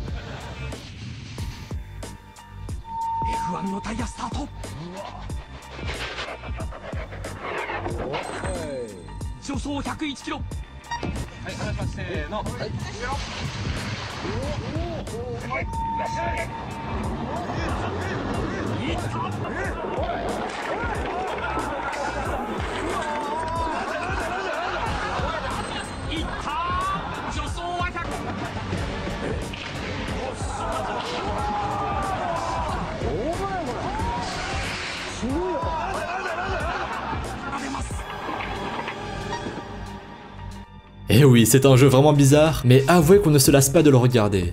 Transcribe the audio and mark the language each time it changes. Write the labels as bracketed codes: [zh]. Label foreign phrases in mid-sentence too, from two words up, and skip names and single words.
[ja] F1 のタイヤスタート助走101キロはい離しますせーのはいいった助走は100 [fr] Et oui, c'est un jeu vraiment bizarre, mais avouez qu'on ne se lasse pas de le regarder.